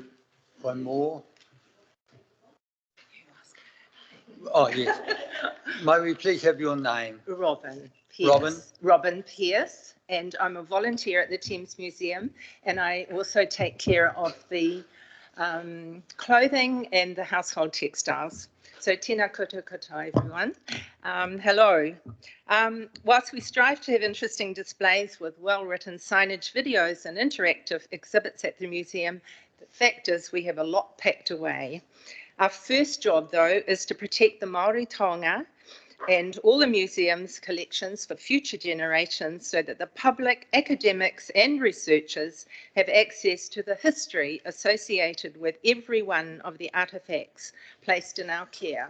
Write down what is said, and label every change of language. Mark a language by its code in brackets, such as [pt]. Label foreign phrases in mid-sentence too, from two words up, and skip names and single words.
[en] One more. Oh, yes. May we please have your name? Robin Pierce. Robin? Robin Pierce, and I'm a volunteer at the Thames Museum, and I also take care of the clothing and the household textiles. [mi] So tēnā koutou katoa, [en] everyone. Hello. Whilst we strive to have interesting displays with well-written signage, videos and interactive exhibits at the museum, the fact is we have a lot packed away. Our first job, though, is to protect the Māori taonga and all the museum's collections for future generations so that the public, academics and researchers have access to the history associated with every one of the artefacts placed in our care.